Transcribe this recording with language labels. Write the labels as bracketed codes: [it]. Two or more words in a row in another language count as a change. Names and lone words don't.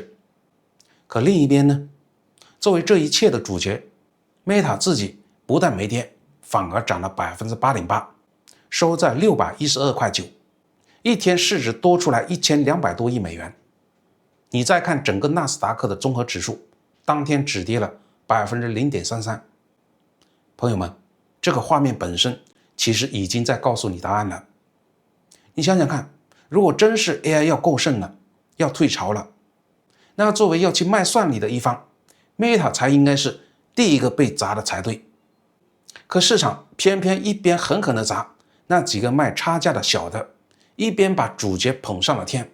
[zh] 可另一邊呢，作為這一切的主角， Meta 自己不但沒跌，反而漲了 8.8%， 收在612.9塊，一天市值多出來1200多億美元。你再看整個納斯達克的綜合指數，當天只跌了 0.33%。朋友們，這個畫面本身其實已經在告訴你答案了。你想想看，如果真是 AI 要夠剩了，要退潮了，那作為要去賣算力的一方， Meta 才應該是第一個被砸的才對。可市場偏偏一邊狠狠地砸那幾個賣差價的小的，一邊把主角捧上了天。